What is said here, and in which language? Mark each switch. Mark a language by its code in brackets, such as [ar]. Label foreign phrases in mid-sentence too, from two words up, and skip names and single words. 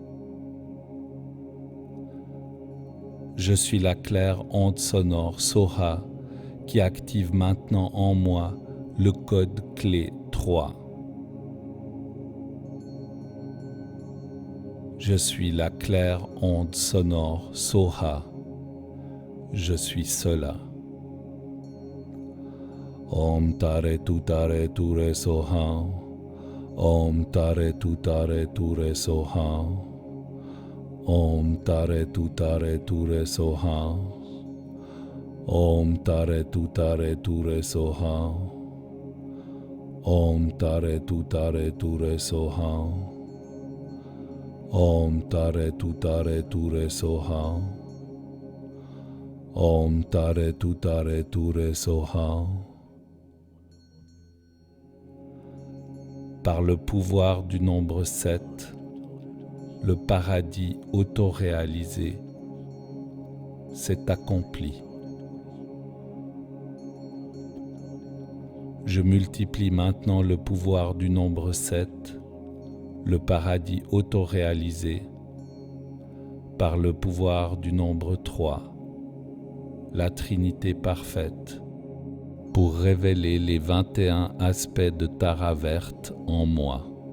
[fr] Je suis la claire onde sonore Soha qui active maintenant en moi le code clé 3. Je suis la claire onde sonore Soha. Je suis cela. [sa] Om Tare Tutare Ture Soha. Om Tare Tutare Ture Soha. Om Tare Tutare Ture Soha. Om Tare Tutare Ture Soha. Om Tare Tutare Ture Soha. Om Tare Tutare Ture Soha. Om Tare Tutare Ture Soha. [fr] Par le pouvoir du nombre 7, le paradis autoréalisé s'est accompli. Je multiplie maintenant le pouvoir du nombre 7, le paradis autoréalisé, par le pouvoir du nombre 3, la Trinité parfaite, pour révéler les 21 aspects de Tara verte en moi.